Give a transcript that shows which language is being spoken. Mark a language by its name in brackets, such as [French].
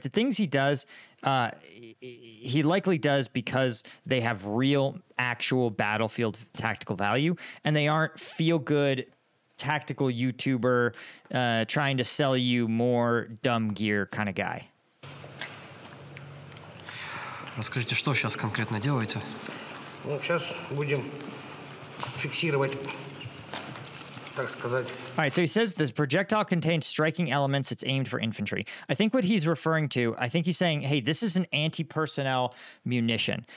[English] The things he does, he likely does because they have real, actual battlefield tactical value, and they aren't feel-good tactical YouTuber trying to sell you more dumb gear kind of guy. [Russian] Расскажите, что сейчас конкретно делаете? Ну, сейчас будем фиксировать, так сказать. [English] All right, so he says this projectile contains striking elements. It's aimed for infantry. I think what he's referring to, I think he's saying, hey, this is an anti-personnel munition.